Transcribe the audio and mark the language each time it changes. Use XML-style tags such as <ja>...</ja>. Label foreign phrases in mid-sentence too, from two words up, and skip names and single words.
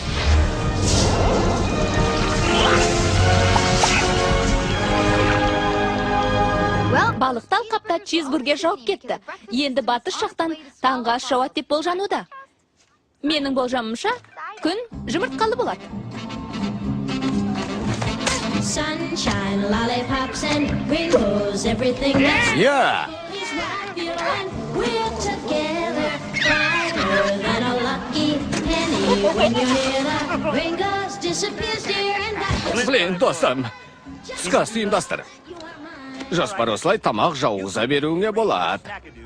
<kk>Балықты алқапта чизбургер жауып кетті. Енді батыс жақтан таңғы ас жауады деп болжануда. Менің болжамымша, күн жұмыртқалы болады.</kk> <en>Sunshine, lollipops and rainbows, everything that's Yeah. is right here and we're together, brighter than a lucky penny. When you hear the rainbows disappears, dear, and that</en> <kk>Блин, достым, сказ ұйымдастыр. Жоспар осылай тамақ жауғыза беруіңе болады.</kk>